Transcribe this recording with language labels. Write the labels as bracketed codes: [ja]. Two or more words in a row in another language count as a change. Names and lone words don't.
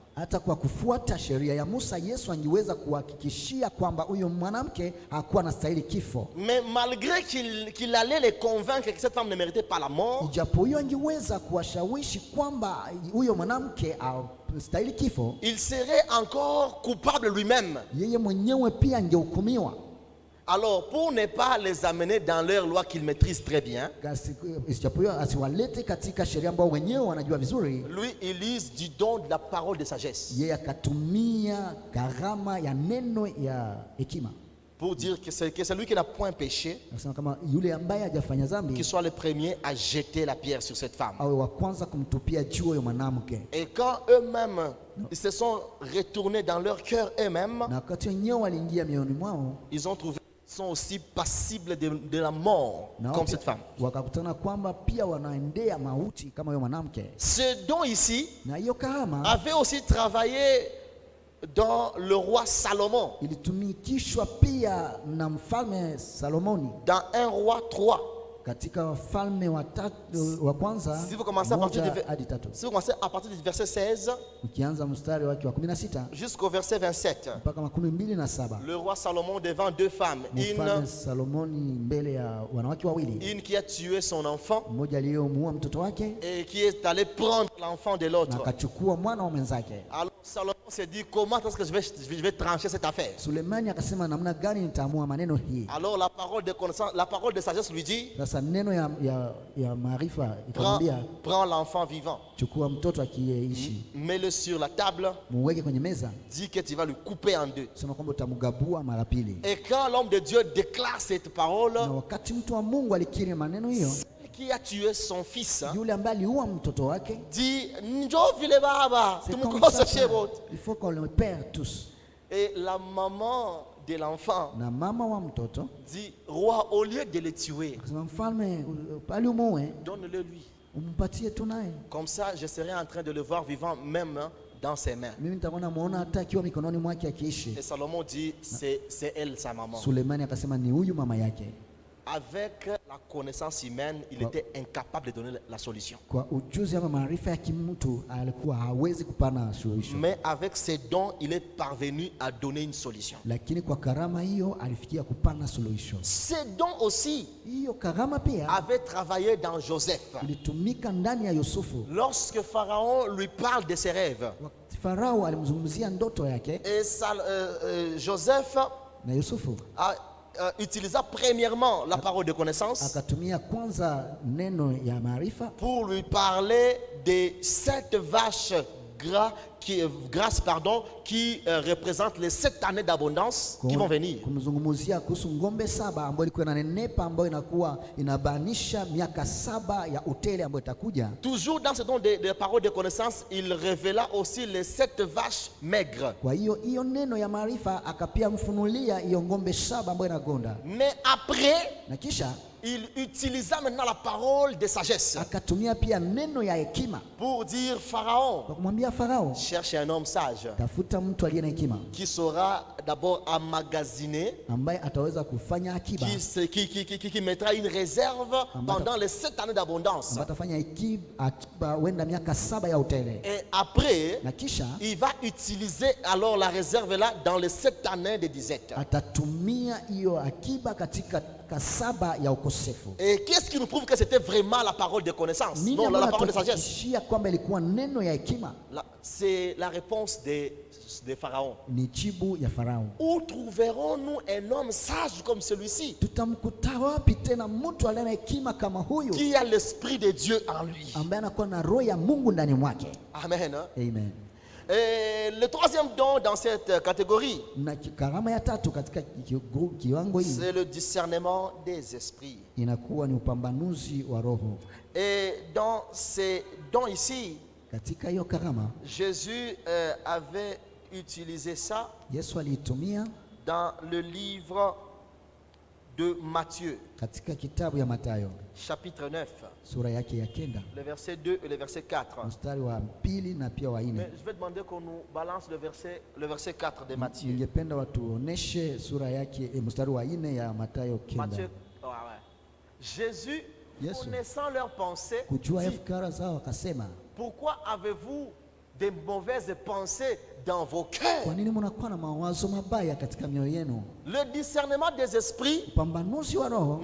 [sw] hata kwa kufuata sheria ya Musa, Yesu angeweza kuhakikishia kwamba huyo mwanamke hakuwa anastahili kifo. [fr] Mais malgré qu'il allait les convaincre que cette femme ne méritait pas la mort, [sw] Ijapo huyo angeweza kuwashawishi kwamba huyo mwanamke astahili kifo, [fr] il serait encore coupable lui-même. [sw] yeye mwenyewe pia angehukumiwa. [fr] Alors, pour ne pas les amener dans leur loi qu'ils maîtrisent très bien, [sw] Ijapo huyo asiwalete katika sheria ambao wenyewe wanajua vizuri, [fr] lui, il use du don de la parole de sagesse [sw] yeye akatumia karama ya neno ya hekima, [fr] pour dire que c'est celui qui n'a point péché, [sw] nasema kama yule ambaye hajafanya [fr] qui [sw] dhambi [fr] soit le premier à jeter la pierre sur cette femme. [sw] awe wa kwanza kumtupia juu huyo mwanamke. [fr] Et quand eux-mêmes, ils se sont retournés dans leur cœur eux-mêmes, [sw] Na wakati wenyewe waliingia mioyoni mwao, [fr] ils ont trouvé qu'ils sont aussi passibles de la mort, [sw] na [fr] comme cette femme. [sw] wakakutana kwamba pia wanaendea mauti kama huyo mwanamke. [fr] Ce don ici [sw] Na hiyo karama [fr] avait aussi travaillé dans le roi Salomon, [sw] ilitumikishwa pia na mfalme Salomoni [fr] dans 1 roi 3. [sw] katika wafalme wa kwanza [fr] Si vous commencez à partir [sw] moja hadi tatu, [fr] si vous commencez à partir du verset 16 [sw] ukianza mstari wake wa 16 [fr] jusqu'au verset 27, [sw] mpaka 27, [fr] le roi Salomon devant deux femmes, [sw] mfalme Salomoni mbele ya wanawake wawili, [fr] une qui a tué son enfant [sw] mmoja aliyemuua mtoto wake [fr] et qui est allé prendre l'enfant de [sw] na [fr] l'autre. [sw] akachukua mwana wa mwenzake. [fr] Alors Salomon s'est dit, comment est-ce que je vais trancher cette affaire? [sw] Sulemani akasema namna gani nitaamua maneno hii. [fr] Alors la parole de connaissance, la parole de sagesse lui dit, [sw] Sasa neno ya maarifa ikamwambia, [fr] prends l'enfant vivant, [sw] chukua mtoto akiyeishi, [fr] mets-le sur la table, [sw] muweke kwenye meza, [fr] dis que tu vas le couper en deux. [sw] sema kwamba utamgabua mara pili. [fr] Et quand l'homme de Dieu déclare cette parole, [sw] Na wakati mtu wa Mungu alikiri maneno hiyo, [fr] celle qui a tué son fils [sw] yule ambaye aliua mtoto wake, dit, njoo vile baba, [fr] c'est comme [sw] tumkose [fr] ça, [sw] chez wote. [fr] il faut qu'on le perd tous. Et la maman de l'enfant [sw] Na mama wa mtoto [fr] dit, roi, au lieu de le tuer, [sw] akasema, mfalme, pali umuue, [fr] donne-le lui. [sw] umpatie tu naye, [fr] Comme ça, je serai en train de le voir vivant même dans ses mains. [sw] mimi nitakuwa namuona hata akiwa mikononi mwake akiishi. [fr] Et Salomon dit, c'est elle, sa maman. [sw] Sulemani akasema ni huyu mama yake. [fr] Avec la connaissance humaine, il était incapable de donner la solution. [sw] Kwa ujuzi ama maarifa ya kimtu alikuwa hawezi kupana suluhisho, [fr] Mais avec ses dons, il est parvenu à donner une solution. [sw] lakini kwa karama hiyo alifikia kupana suluhisho. [fr] Ses dons aussi [sw] Hiyo karama pia [fr] avaient travaillé dans Joseph. [sw] ilitumika ndani ya Yusufu. [fr] Lorsque Pharaon lui parle de ses rêves, [sw] Wakati Farao alimzungumzia ndoto yake, [fr] et Joseph [sw] na Yusufu [fr] utilisa premièrement la parole de connaissance [sw] akatumia kwanza neno ya maarifa [fr] pour lui parler de 7 vaches grasses qui représentent les 7 années d'abondance qui vont venir. [sw] kumzungumzia kuhusu ngombe 7 ambayo ilikuwa inanenepa, ambayo inakuwa inabanisha miaka 7 ya utele ambayo itakuja. [fr] Toujours dans ce don de parole de connaissance, il révéla aussi les 7 vaches maigres. [sw] Kwa hiyo neno ya maarifa akapia mfunulia hiyo ngombe 7 ambayo inagonda. [fr] Mais après, [sw] Na kisha [fr] il utilisa maintenant la parole de sagesse [sw] akatumia pia neno ya hekima [fr] pour dire Pharaon, [sw] kwa kumwambia Farao, [fr] cherche un homme sage [sw] tafuta mtu aliye na hekima [fr] qui saura d'abord emmagasiner, [sw] ambaye ataweza kufanya akiba, [fr] qui mettra une réserve pendant les 7 années d'abondance. [sw] ambaye atafanya akiba wenda miaka 7 ya utele. [fr] Et après, [sw] Na kisha [fr] il va utiliser alors la réserve là dans les 7 années de disette. [sw] atatumia hiyo akiba katika 7 ya ukosefu. [fr] Et qu'est-ce qui nous prouve que c'était vraiment la parole de connaissance? [sw] Nini [fr] Non, la [sw] ambayo [fr] parole de sagesse. [sw] inatuhakikishia kwamba ilikuwa neno ya hekima? [fr] C'est la réponse de Pharaon. [sw] Ni jibu ya Farao. [fr] Où trouverons-nous un homme sage comme celui-ci, [sw] Tutamkuta wapi tena mtu aliye na hekima kama huyu, [fr] qui a l'esprit de Dieu en lui? [sw] ambaye anakuwa na roho ya Mungu ndani mwake? Amen. Amen. [fr] Et le troisième don dans cette catégorie, [sw] Na karama ya tatu katika kiwango hii [fr] c'est le discernement des esprits. [sw] inakuwa ni upambanuzi wa roho. [fr] Et dans ces dons ici, [sw] Katika hiyo karama [fr] Jésus avait utilisé ça [sw] Yesu aliitumia [fr] dans le livre de Matthieu, [sw] katika kitabu ya Mathayo [fr] chapitre 9, [sw] sura yake ya 9 [fr] le verset 2 et le verset 4. [sw] mstari wa 2 na pia wa 4. [fr] Mais je vais demander qu'on nous balance le verset 4 de Matthieu. [sw] Ningependa watuoneshe sura yake mstari wa 4 ya Mathayo 9. [fr] Matthieu, ouais. Jésus, Yes. connaissant leurs pensées, [sw] Kujua [fr] dit, [sw] fikra zao akasema, [fr] pourquoi avez-vous des mauvaises pensées dans vos cœurs? [sw] kwa nini mnakuwa na mawazo mabaya katika mioyo yenu? [fr] Le discernement des esprits [sw] Upambanuzi wa roho